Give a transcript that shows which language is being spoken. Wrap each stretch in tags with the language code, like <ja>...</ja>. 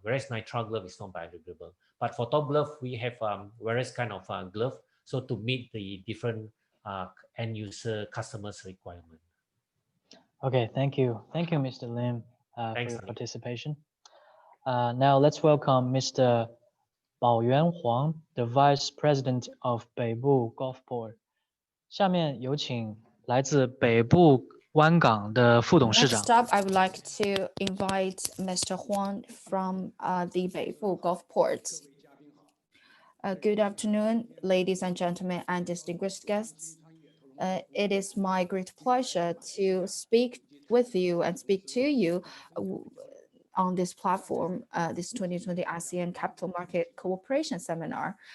<en>Whereas nitrile glove is not biodegradable. But for Top Glove, we have various kind of glove, so to meet the different end user customers' requirement. Okay, thank you. Thank you, Mr. Lim, for Thanks, your Tony. participation. Now let's welcome Mr. Baoyuan Huang, the Vice President of Beibu Gulfport.</en> <zh>下面有请来自北部湾港的副董事长。</zh> <en>Next up, I would like to invite Mr. Huang from the Beibu Gulf Port. Good afternoon, ladies and gentlemen, and distinguished guests. It is my great pleasure to speak with you and speak to you on this platform, this 2020 ASEAN Capital Market Cooperation Seminar.</en>